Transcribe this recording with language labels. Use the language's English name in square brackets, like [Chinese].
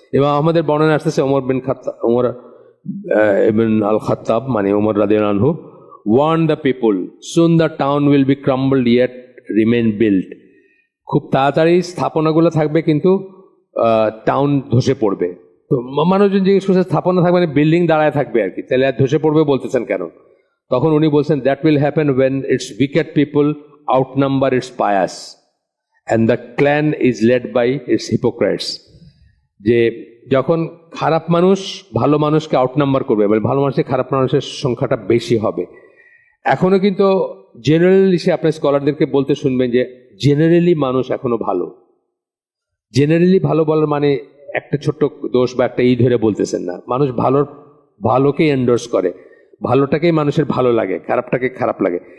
[Bangla] এবং আমাদের বর্ণনা আসতেছে, ওমর ইবন আল খাত্তাব, মানে ওমর রাদিয়াল্লাহু আনহু, [English] warn the people, soon the town will be crumbled yet remain built. [Bangla] খুব তাড়াতাড়ি স্থাপনাগুলো থাকবে, কিন্তু টাউন ধসে পড়বে। তো মানুষজন জিজ্ঞেস করছে, স্থাপনা থাকবে মানে বিল্ডিং দাঁড়ায় থাকবে আর কি, তাহলে আর ধসে পড়বে বলতেছেন কেন? তখন উনি বলছেন, [English] That will happen when its wicked people outnumber its pious and the clan is led by its hypocrites. [Bangla] যে যখন খারাপ মানুষ ভালো মানুষকে আউটনাম্বার করবে, মানে ভালো মানুষের খারাপ মানুষের সংখ্যাটা বেশি হবে। এখনো কিন্তু জেনারেলি সে আপনার স্কলারদেরকে বলতে শুনবেন যে জেনারেলি মানুষ এখনো ভালো। জেনারেলি ভালো বলার মানে একটা ছোট্ট দোষ বা একটা ধরে বলতেছেন না, মানুষ ভালোকে এন্ডোর্স করে, ভালোটাকেই মানুষের ভালো লাগে, খারাপটাকে খারাপ লাগে।